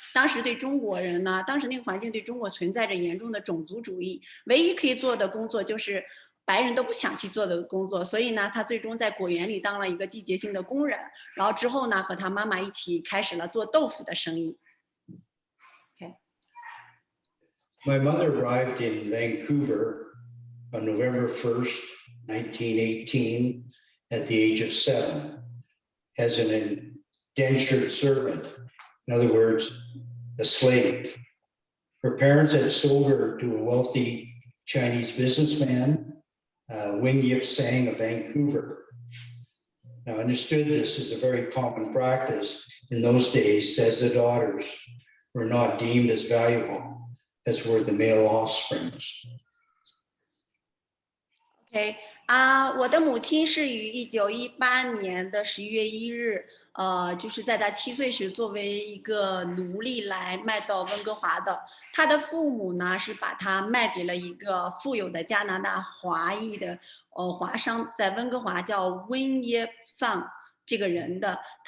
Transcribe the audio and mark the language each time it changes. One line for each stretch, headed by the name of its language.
Chinese: 当时对中国人呢，当时那个环境对中国存在着严重的种族主义，唯一可以做的工作就是白人都不想去做的工作，所以呢，他最终在果园里当了一个季节性的工人，然后之后呢，和他妈妈一起开始了做豆腐的生意。
English: Okay. My mother arrived in Vancouver on November 1st, 1918, at the age of 7, as an indentured servant. In other words, a slave. Her parents had sold her to a wealthy Chinese businessman, Wing Yip Sang of Vancouver. Now, understood this is a very common practice in those days, as the daughters were not deemed as valuable as were the male offsprings. Okay.
Chinese: 我的母亲是于1918年的11月1日，就是在她7岁时作为一个奴隶来卖到温哥华的。她的父母呢是把她卖给了一个富有的加拿大华裔的华商，在温哥华叫温耶桑这个人的。